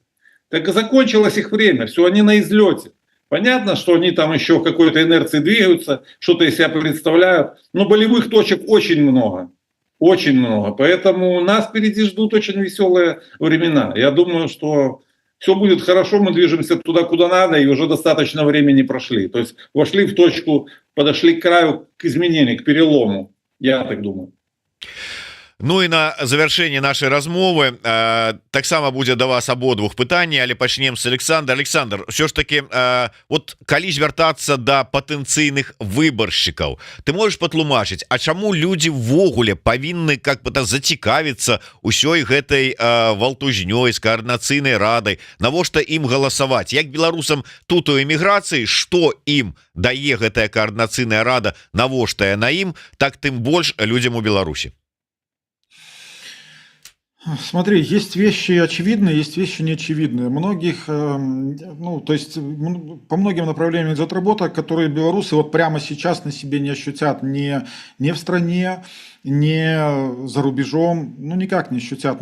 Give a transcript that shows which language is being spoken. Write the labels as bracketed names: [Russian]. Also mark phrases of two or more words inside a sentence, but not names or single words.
[Russian] Так и закончилось их время, все, они на излете. Понятно, что они там еще в какой-то инерции двигаются, что-то из себя представляют, но болевых точек очень много. Очень много. Поэтому нас впереди ждут очень веселые времена. Я думаю, что все будет хорошо, мы движемся туда, куда надо, и уже достаточно времени прошли. То есть вошли в точку, подошли к краю, к изменению, к перелому. Я так думаю. [Belarusian] Ну і на завяршэнне нашай размовы таксама будзе да вас абодвух пытанняў, але пачнем з Александр ўсё ж таки вот калі звяртацца да патэнцыйных выбаршчыкаў, ты можаш патлумачыць, а чаму людзі ввогуле павінны [Russian] как бы [Belarusian] зацікавіцца ўсёй гэтай валтузнёй з каардынацыйнай радай, навошта ім галасаваць, як беларусам тут у эміграцыі, што ім дае гэтая каардынацыйная рада, навошта яна ім, так тым больш людзям у Беларусі. [Russian] Смотри, есть вещи очевидные, есть вещи неочевидные. Многих, ну, то есть по многим направлениям идет работа, которые белорусы вот прямо сейчас на себе не ощутят ни в стране, ни за рубежом, ну, никак не ощутят.